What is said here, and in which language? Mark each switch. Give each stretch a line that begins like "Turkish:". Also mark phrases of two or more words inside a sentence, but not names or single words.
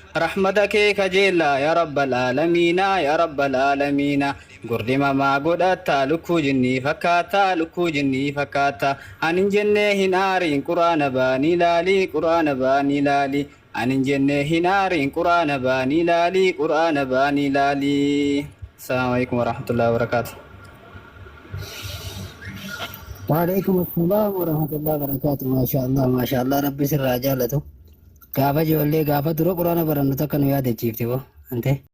Oromo: Rahmata kee kajeella,
Arabic: يا رب العالمين، يا رب العالمين.
Oromo: Gurdimamaa godhatta, lukkuu jinnii fakkaata, lukkuu jinnii fakkaata. Ani hin jennee hin aariin, Qur'aana baanii laali, Qur'aana baanii laali. Ani hin jennee hin aariin, Qur'aana baanii laali, Qur'aana baanii laali.
Arabic: السلام عليكم ورحمة الله وبركاته. وعليكم السلام ورحمة الله وبركاته. ما شاء الله، ما شاء الله,
Oromo: Rabbi sirraa jaalatu. Gaafa ijoollee, gaafa dura Qur'aana barannu takka nu yaadachiifte boo, ante?